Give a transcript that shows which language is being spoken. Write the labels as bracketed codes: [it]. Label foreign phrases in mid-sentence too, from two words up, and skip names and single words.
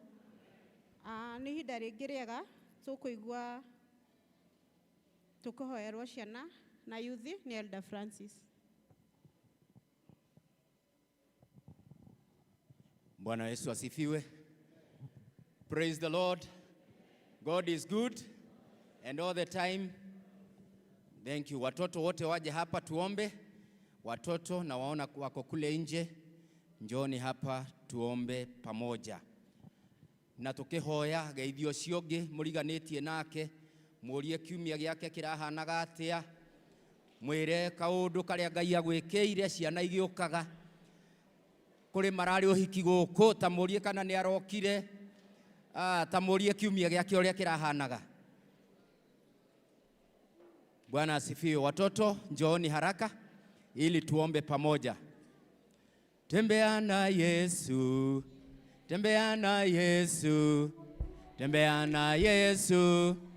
[ki] Nĩ ihinda rĩngĩ rĩega tũkũigua tũkũhoerwo ciana na yuthi nĩ Elder Francis. [sw] Bwana Yesu asifiwe. [en] Praise the Lord. God is good and all the time. Thank you. [sw] Watoto wote waje hapa tuombe. Watoto na waona wako kule nje, njoni hapa tuombe pamoja. [ki] Na tukihoya geithio ciongi muriganitie nake, murie kiumia giake kirahanaga atia, mwire kaundu karia Ngai agwĩkĩire ciana igĩũkaga kuri marari ũhiki gũkũ, ta murie kana nĩ arokire, ta murie kiumia giake ũrĩa kirahanaga. [sw] Bwana asifiwe. Watoto njooni haraka ili tuombe pamoja. Tembea na Yesu, tembea na Yesu, tembea na Yesu.